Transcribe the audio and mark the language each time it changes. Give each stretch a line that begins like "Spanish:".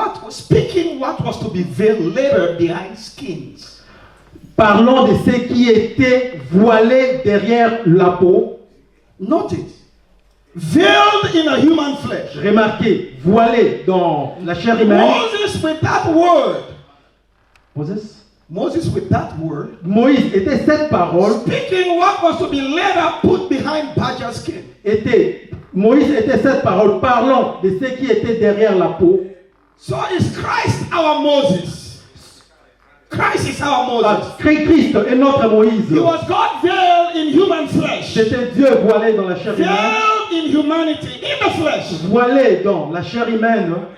English: Speaking what was to be veiled later behind skins.
French: Parlons de ce qui était voilé derrière la peau.
English: Notice, veiled in a human flesh.
French: Remarquez, voilé dans la chair humaine.
English: Moses with that word. Moses, with that word.
French: Moïse était cette parole.
English: Speaking what was to be later put behind badger skin.
French: Moïse était cette parole parlant de ce qui était derrière la peau.
English: So is Christ our Moses? Christ is our Moses.
French: Christ est notre Moïse.
English: He was God veiled in human flesh.
French: C'était Dieu voilé dans la chair humaine.
English: Veiled in humanity, in the flesh.
French: Voilé dans la chair humaine.